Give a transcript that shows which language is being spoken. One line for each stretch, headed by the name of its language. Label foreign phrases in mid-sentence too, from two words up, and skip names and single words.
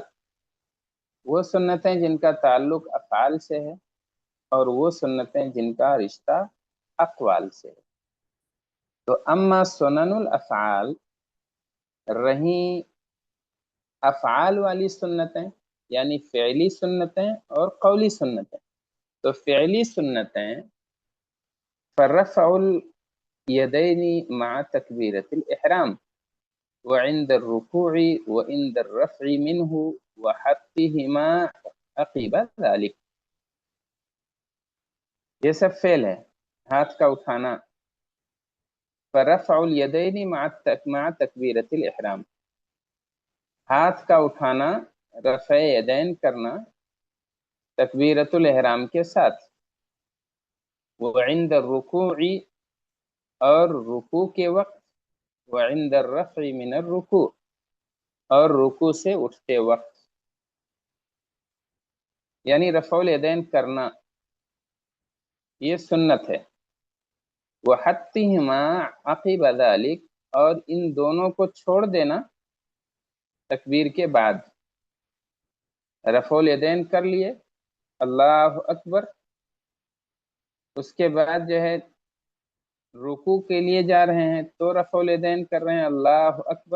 Urdu: وہ سنتیں جن کا تعلق افعال سے ہے اور وہ سنتیں جن کا رشتہ اقوال سے ہے. तो
Arabic: أما سنن الأفعال,
Urdu: رہی افعال والی سنتیں یعنی فعلی سنتیں اور قولی سنتیں. تو فعلی سنتیں
Arabic: فرفع اليدين مع تكبيرة الإحرام و عند الركوع و عند الرفع منه و حطهما عقب ذلك.
Urdu: یہ سب فعل ہے۔ ہاتھ کا اٹھانا,
Arabic: فرفع اليدين مع تكبيرة الإحرام,
Urdu: ہاتھ کا اٹھانا، رفع یدین کرنا تکبیرۃ الاحرام کے ساتھ.
Arabic: و عند الركوع,
Urdu: اور رکوع کے وقت.
Arabic: و عند رفع من الركوع,
Urdu: اور رکوع سے اٹھتے وقت. یعنی
Arabic: رفع اليدين
Urdu: کرنا یہ سنت ہے.
Arabic: و حطهما عقب ذلك,
Urdu: اور ان دونوں کو چھوڑ دینا تکبیر کے بعد.
Arabic: رفع اليدين
Urdu: کر لیے,
Arabic: الله أكبر,
Urdu: اس کے بعد جو ہے رکوع کے لیے جا رہے ہیں تو
Arabic: رفع اليدين
Urdu: کر رہے ہیں,
Arabic: الله أكبر.